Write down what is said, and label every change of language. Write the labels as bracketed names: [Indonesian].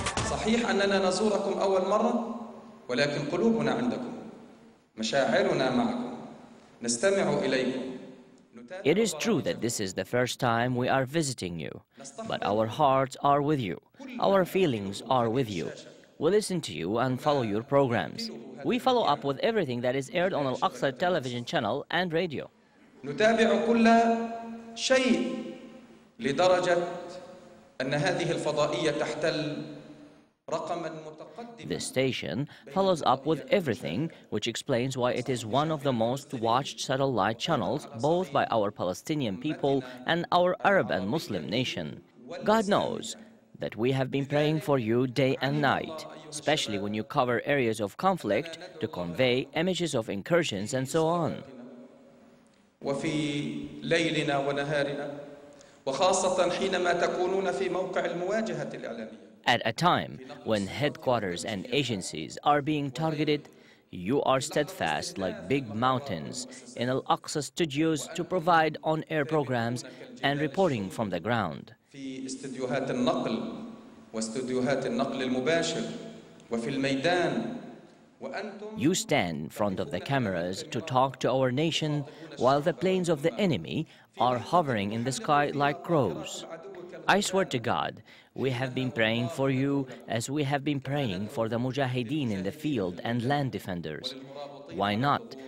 [Arabic] صحيح أننا نزوركم أول مرة ولكن قلوبنا عندكم مشاعرنا معكم نستمع إليكم. [English] It is true that this is the first time we are visiting you, but our hearts are with you. Our feelings are with you. We listen to you and follow your programs. We follow up with everything that is aired on AlAksa television channel and radio. [Arabic] نتابع كل شيء لدرجة أن هذه الفضائية تحتل رقماً متقدماً. [English] This station follows up with everything, which explains why it is one of the most watched satellite channels both by our Palestinian people and our Arab and Muslim nation. God knows that we have been praying for you day and night, especially when you cover areas of conflict to convey images of incursions and so on. [Arabic] وفي ليلنا ونهارنا وخاصة حينما تكونون في موقع المواجهة الإعلامية. [English] At a time when headquarters and agencies are being targeted, you are steadfast like big mountains in AlAksa studios to provide on-air programs and reporting from the ground. [Arabic] في استديوهات النقل واستديوهات النقل المباشر وفي الميدان. [English] You stand in front of the cameras to talk to our nation while the planes of the enemy are hovering in the sky like crows. I swear to God, we have been praying for you as we have been praying for the mujahideen in the field and land defenders. Why not?